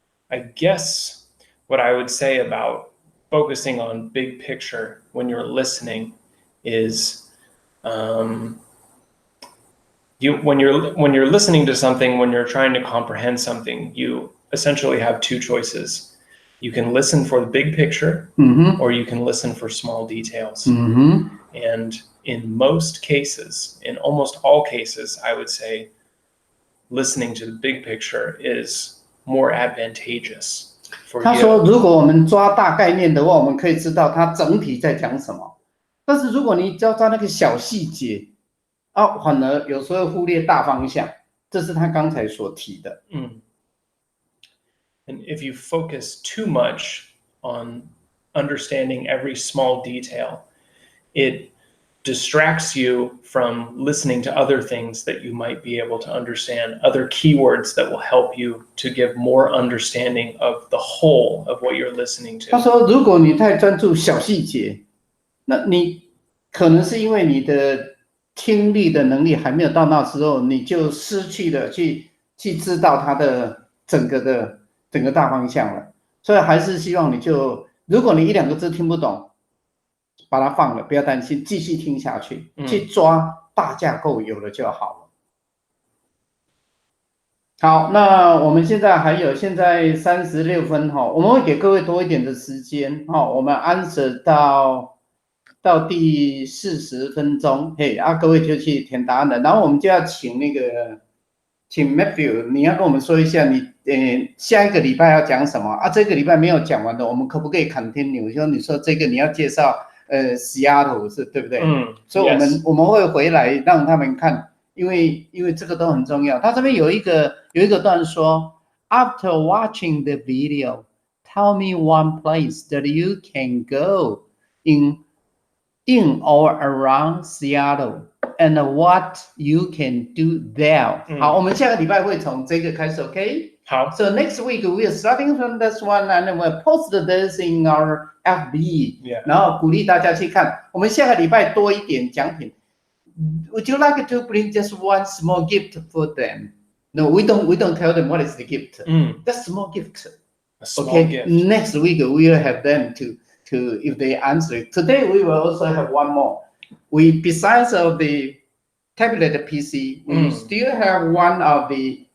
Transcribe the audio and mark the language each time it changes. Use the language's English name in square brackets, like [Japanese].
[English] I guess what I would say about focusing on big picture when you're listening is when you're listening to something, when you're trying to comprehend something, you essentially have 2 choices. You can listen for the big picture, or you can listen for small details. And in most cases, in almost all cases, I would say listening to the big picture is more advantageous for you. [Chinese] 他说，如果我们抓大概念的话，我们可以知道它整体在讲什么。但是如果你只要抓那个小细节，反而有时候忽略大方向，这是他刚才所提的。 [English] And if you focus too much on understanding every small detail. It distracts you from listening to other things that you might be able to understand, other keywords that will help you to give more understanding of the whole of what you're listening to. [Chinese] 他说，如果你太专注小细节，那你可能是因为你的听力的能力还没有到那时候，你就失去了去知道它的整个大方向了。所以还是希望你就，如果你一两个字听不懂，把它放了，不要担心，继续听下去，去抓大架构，有了就好了。好，那我们现在现在36分哈，我们会给各位多一点的时间哈，我们answer到第40分钟，嘿，各位就去填答案了，然后我们就要请Matthew， 你要跟我们说一下你下一个礼拜要讲什么这个礼拜没有讲完的，我们可不可以 continue？就你说这个你要介绍Seattle 是对不对？所以我们会回来让他们看，因为这个都很重要。他这边有一个段说 ， [English] After watching the video, tell me one place that you can go in or around Seattle and what you can do there. [Chinese] 好，我们下个礼拜会从这个开始 ，OK？好。 [English] So next week we are starting from this one and we'll post this in our FB. [Chinese] 然后鼓励大家去看。我们下个礼拜多一点奖品。 [English] Would you like to bring just one small gift for them? No, we don't tell them what is the gift. That's small gift. A small gift. Next week we will have them to if they answer it. Today we will also have one more. We besides of the tablet PC, we still have one of the.